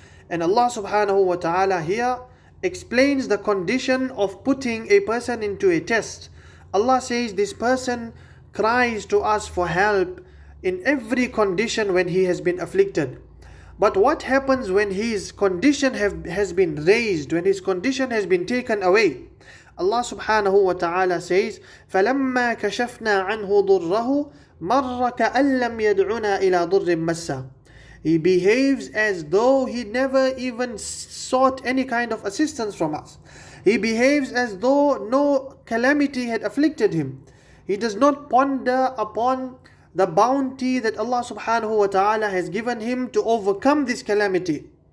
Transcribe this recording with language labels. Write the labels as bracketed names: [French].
[English] And Allah subhanahu wa ta'ala here explains the condition of putting a person into a test. Allah says this person cries to us for help in every condition when he has been afflicted. But what happens when his condition has been raised, when his condition has been taken away? Allah subhanahu wa ta'ala says, [Arabic] فَلَمَّا كَشَفْنَا عَنْهُ ضُرَّهُ مَرَّ كَأَن لَّمْ يَدْعُنَا إِلَى ضُرٍّ مَسَّهُ. [English] He behaves as though he never even sought any kind of assistance from us. He behaves as though no calamity had afflicted him. He does not ponder upon the bounty that Allah subhanahu wa ta'ala has given him to overcome this calamity.